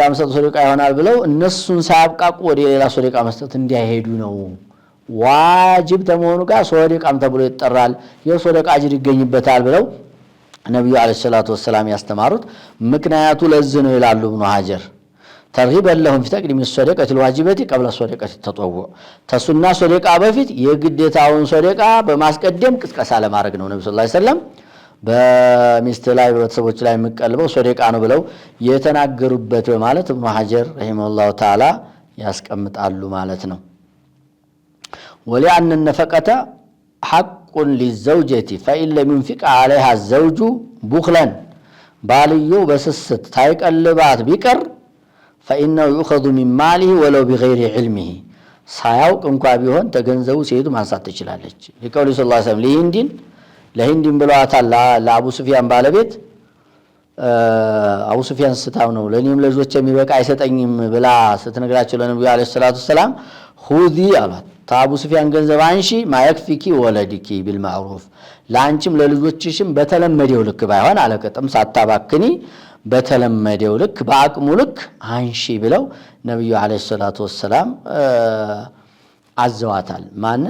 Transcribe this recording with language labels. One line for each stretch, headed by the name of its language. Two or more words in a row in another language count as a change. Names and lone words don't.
Amharic: መስጠት ሰደቃ ይሆናል ብለው እነሱን ሳያብቃቁ ወደ ሌላ ሰደቃ መስጠት እንዲያሄዱ ነው። ዋጅብ ተመሆኑ ጋር ሰደቃም ተብሎ ይጠራል። የሰደቃ አጅር ይገኝበታል ብለው ነብዩ
Arabic: عليه الصلاة والسلام
Amharic: ያስተማሩት ምክንያቱ ለዚህ ነው ይላሉ ኢብኑ ሀጀር።
Arabic: ترغيبا لهم في تقديم صدقات الواجبات قبل الصدقه التطوع
Amharic: ተሱና ሰደቃ በፊት የግዴታውን ሰደቃ በማስቀደም ቅስቀሳ ለማድረግ ነው ነብዩ
Arabic: صلى الله عليه وسلم
Amharic: በሚስት ላይ በቤተሰቦች ላይ የሚቀልበው ሰደቃ ነው ብለው የተናገሩበት በማለት ኢብኑ ሀጀር
Arabic: رحمه الله تعالى
Amharic: ያስቀምጣሉ ማለት ነው። ወሊአን
Arabic: النفقه حق للزوجة فإن لم ينفق عليها الزوج بخلا باليو بسست
Amharic: ታይቀልባት ቢቀር
Arabic: فإنه يؤخذ من ماله ولو بغير علمه
Amharic: ሳያውቅ እንኳን ቢሆን ተገንዘቡ ሴቱ ማንሳት ትችላለች።
Arabic: لقوله صلى الله عليه وسلم
Amharic: ለሂንዲን ብለዋታል ለአቡ ሱፊያን ባለቤት አቡ ሱፊያን ስታው ነው ለኔም ለልጆች የሚበቃ አይሰጠኝም ብላ ስትነግራቸው ለነብዩ
Arabic: عليه الصلاة السلام
Amharic: ሁዚ አላት ታቡ ሱፊያን ገንዘብ አንሺ
Arabic: ما يكفيك وولدك بالمعروف
Amharic: ላንቺም ለልጆችሽም በተለመደው ልክ ባይሆን አለቀጥም ሳታባክኒ በተለመደው ልክ በአቅሙ ልክ አንሺ ብለው ነብዩ
Arabic: عليه الصلاة السلام
Amharic: አዘዋታል። ማንን?